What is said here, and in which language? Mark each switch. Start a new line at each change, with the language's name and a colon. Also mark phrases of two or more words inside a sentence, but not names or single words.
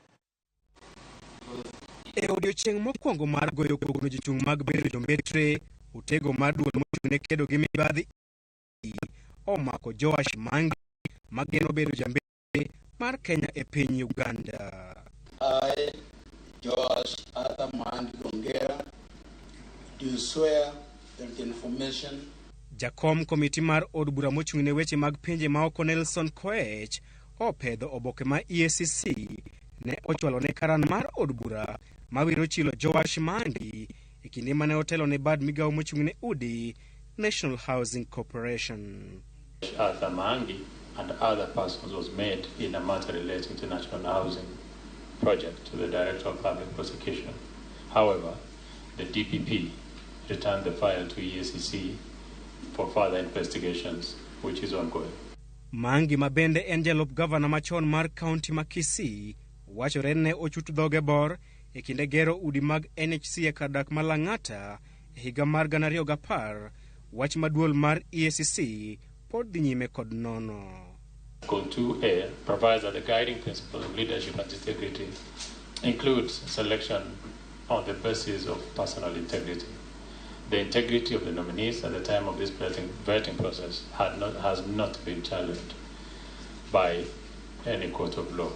Luo (Kenya and Tanzania): E odiochieng' mokwongo mar goyo kogno jochung' mag bedo jombetre, utego mar duol mochung'ne kedo gi mibadhi omako Joash Maangi mageno bedo jambete mar Kenya e piny Uganda.
English: I, Joash Arthur Maangi Longera, do swear that the information.
Luo (Kenya and Tanzania): Jakom komiti mar od bura mochung'ne weche mag pinje maoko Nelson Koech opedho oboke ma EACC ne ochwalo ne karan mar od bura mawiro chilo Joash Maangi e kinde mane otelo ne bad migawo mochung'ne udi National Housing Corporation.
English: Arthur Maangi and other persons was made in a matter relating to National Housing Project to the Director of Public Prosecution. However, the DPP returned the file to EACC for further investigations, which is ongoing.
Luo (Kenya and Tanzania): Maangi mabende en jalup gavana machon mar kaunti ma Kisii wachore ne ochut dhoge bor e kinde gero udi mag NHC e kar dak Malang'ata e higa mar 2010. Wach maduol mar EACC pod dhi nyime kod nono.
English: Article 2A provides that the guiding principle of leadership and integrity includes selection on the basis of personal integrity. The integrity of the nominees at the time of this vetting process has not been challenged by any court of law.